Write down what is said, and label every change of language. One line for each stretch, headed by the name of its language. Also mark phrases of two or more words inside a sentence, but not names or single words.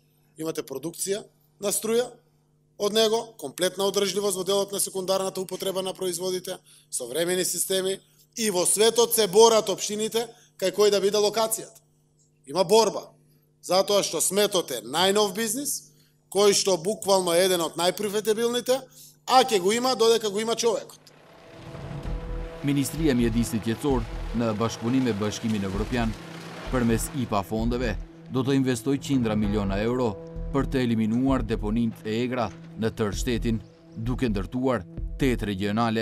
Macedonian: Имате продукција на струја од него, комплетна одржливост во делот на секундарната употреба на производите, современи системи, и во светот се борат општините кај кој да биде локацијата. Има борба, затоа што сметот е најнов бизнис, кој што буквално е еден од најпрофитабилните, а ќе го има додека го има човекот.
Albanian: Ministria e Mjedisit Qetësor, në bashkëpunim me Bashkimin Evropian, përmes IPA fondeve, do të investoj qindra miliona euro për të eliminuar deponinë e Egra në tërë shtetin, duke ndërtuar 8 regionale.